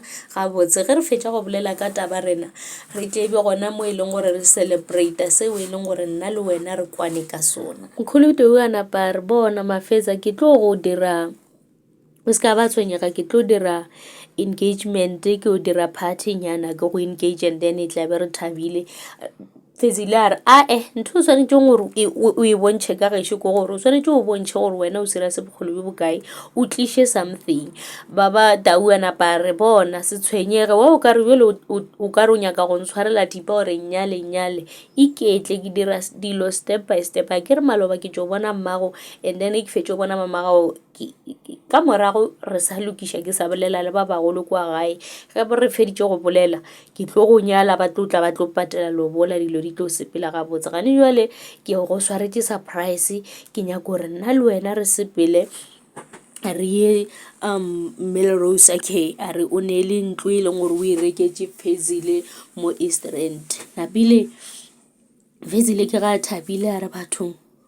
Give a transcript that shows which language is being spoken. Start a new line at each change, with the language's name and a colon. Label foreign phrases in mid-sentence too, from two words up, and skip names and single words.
Northern Sotho: ga botse ge re fetša go bolela ka taba rena re tebe gona mo e leng gore re celebrate seo e leng gore nna le wena re kwane ka sona mkhulu Tau a napa re bona Mafeza ke tlo go dira o se ka ba tshwenyega ke tlo dira engagement ke o dira party nyana ke go engage
English: and then
Northern Sotho: e tla be re thabile Fezile a re ntho o swanetšeng gore o e bontšhe ka gešo ko gore o swanetše o bontšhe gore wena o serious bogolo bo bokae o tliše something baba Tau a napa re bona se tshwenyege wa o ka re bjale o ka re o nyaka go ntshwarela thipa gore nnyale iketle ke dira dilo
English: step by step
Northern Sotho: a ke re maloba ke tšo bona mmago and then ke fetše o bona mamagago ka morago re sa lokiša ke sa bolela le ba bagolo kwa gae ge re feditše go bolela ke tlo go nyala ba tlotla ba tlo patela lobola dilo di tlo sepela ga botse gane jwale ke go swaretše surprise ke nyaka gore nna le wena re sepele a re ye Melrose okay a re o ne le ntlo e leng gore o e reketše Fezile mo East Rand napile Fezile ke ga thabile a re bathong